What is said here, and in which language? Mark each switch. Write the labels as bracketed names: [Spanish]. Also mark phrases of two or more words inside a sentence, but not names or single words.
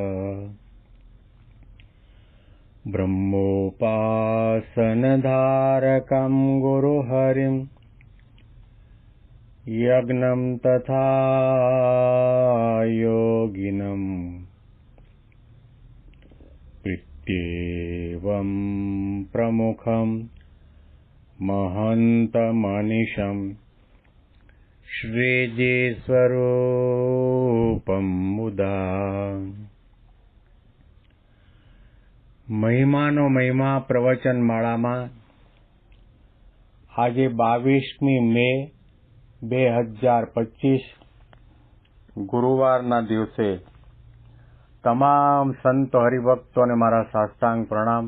[Sanskrit] ब्रह्मोपासनधारकं गुरुहरिं यज्ञं तथा योगिनं इत्येवं प्रमुखं महन्तमनिशं श्रीजीस्वरूपं मुदा। [Gujarati] મહિમાનો મહિમા પ્રવચન માળામાં આજે 22મી મે 2025 ગુરુવારના દિવસે તમામ સંતો હરિભક્તોને મારા સાષ્ટાંગ પ્રણામ.